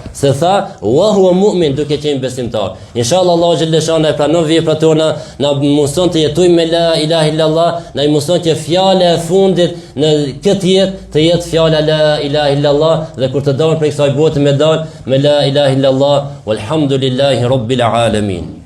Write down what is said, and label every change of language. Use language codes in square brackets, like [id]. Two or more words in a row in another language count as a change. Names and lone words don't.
[sq] Se tha [ar] وهو مؤمن, [sq] duke qenë besimtar. Inshallah Allah xhaleshane e pranon veprat tona, na mëson të jetojmë me [ar] لا إله إلا الله, [sq] na mëson që fjala e fundit në këtë jetë të jetë fjala [ar] لا إله إلا الله, [sq] dhe kur të dalë prej kësaj bote me dal me [ar] لا إله إلا الله, والحمد لله رب العالمين.